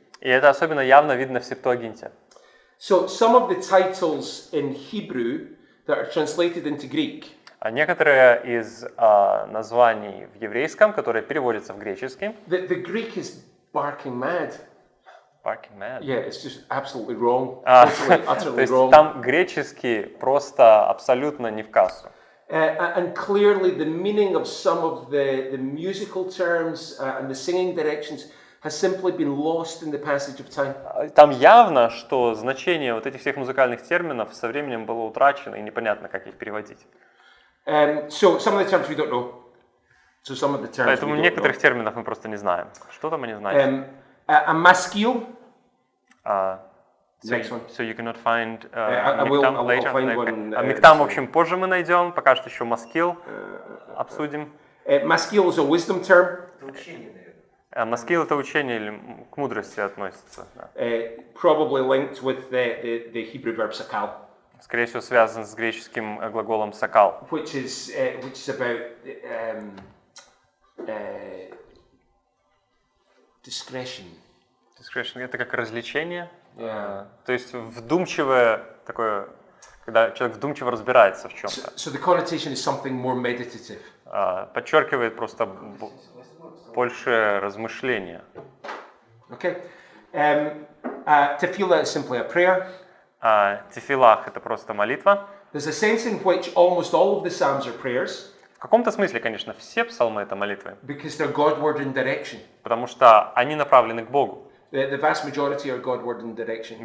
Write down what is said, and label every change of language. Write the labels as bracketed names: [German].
[Russian] И это особенно явно видно в Септуагинте. [English] So some of the titles in Hebrew that are translated into Greek. [Russian] Некоторые из названий в еврейском, которые переводятся в греческий. [English] The Greek is barking mad. Barking mad. Yeah, it's just absolutely wrong. [Russian] То есть там греческий просто абсолютно не в кассу. [English] And clearly the meaning of some of the musical terms and the singing directions has simply been lost in the passage of time. [Russian] Там явно, что значение вот этих всех музыкальных терминов со временем было утрачено и непонятно, как их переводить. [English] So some of the terms we don't know. So some of the terms. [Russian] Поэтому некоторых терминов мы просто не знаем. Что там они знают? [English] A maskil. So you cannot find I'll later. find one. [Russian] Миктам, в общем, позже мы найдем. Пока что еще маскил обсудим. [English] Maskil is a wisdom term. [Russian] Маскил это учение или к мудрости относится. [English] Probably linked with the Hebrew verb sakal. [Russian] Скорее всего, связан с греческим глаголом сакал. [English] Which is about discretion. [Russian] Discretion — это как развлечение. [English] Yeah. [Russian] То есть вдумчивое такое, когда человек вдумчиво разбирается в чем-то. [English] So the connotation is something more meditative. [Russian] Подчеркивает просто больше размышления. [English] Okay. Tefillah is simply a prayer. [Russian] Тефилах — это просто молитва. [English] There's a sense in which almost all of the Psalms are prayers. [Russian] В каком-то смысле, конечно, все псалмы — это молитвы, [English] Because they're God-word in direction. [Russian] потому что они направлены к Богу. [English] The vast majority are God-word in direction.